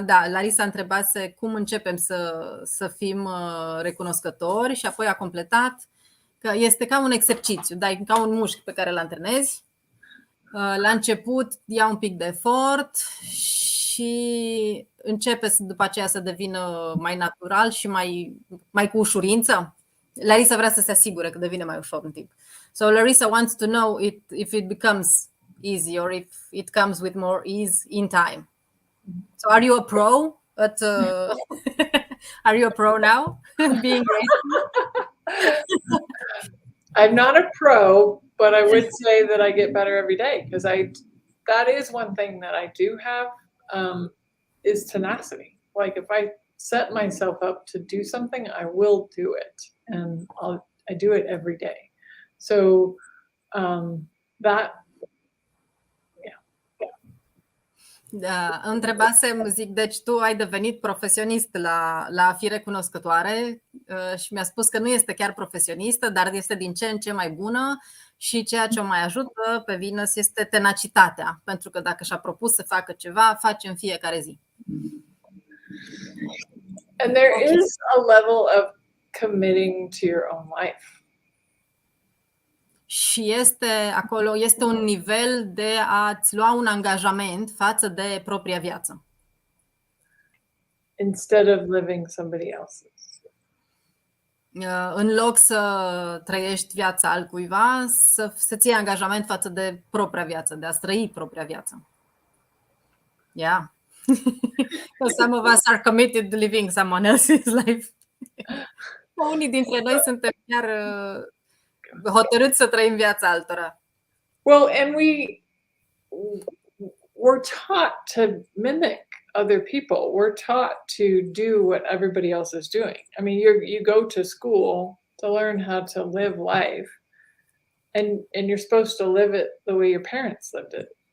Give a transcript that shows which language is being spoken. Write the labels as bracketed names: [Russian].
[Romanian] Larisa întrebase cum începem să fim recunoscători și apoi a completat că este ca un exercițiu, ca un mușchi pe care îl antrenezi. La început ia un pic de efort și începe după aceea să devină mai natural și mai cu ușurință. Larisa vrea să se asigure că devine mai ușor în timp. [English] So Larisa wants to know if it becomes easy or if it comes with more ease in time. So are you a pro at are you a pro now being grateful? I'm not a pro, but I would say that I get better every day because that is one thing that I do have is tenacity. Like if I set myself up to do something, I will do it, and I do it every day. So that. [Romanian] Da, întrebasem, zic, deci tu ai devenit profesionist la a fi recunoscătoare și mi-a spus că nu este chiar profesionistă, dar este din ce în ce mai bună și ceea ce o mai ajută pe Venus este tenacitatea, pentru că dacă și-a propus să facă ceva, face în fiecare zi. [English] And there is a level of committing to your own life. [Romanian] Și este un nivel de a-ți lua un angajament față de propria viață. [English] Instead of living somebody else's. [Romanian] În loc să trăiești viața altcuiva, să-ți iei angajament față de propria viață, de a trăi propria viață. [English] Yeah. Some of us are committed to living someone else's life. [Romanian] Unii dintre noi suntem chiar hotărâți să trăim viața altora. [English] Well, and we're taught to mimic other people. We're taught to do what everybody else is doing. I mean, you go to school to learn how to live life, and you're supposed to live it the way your parents lived it.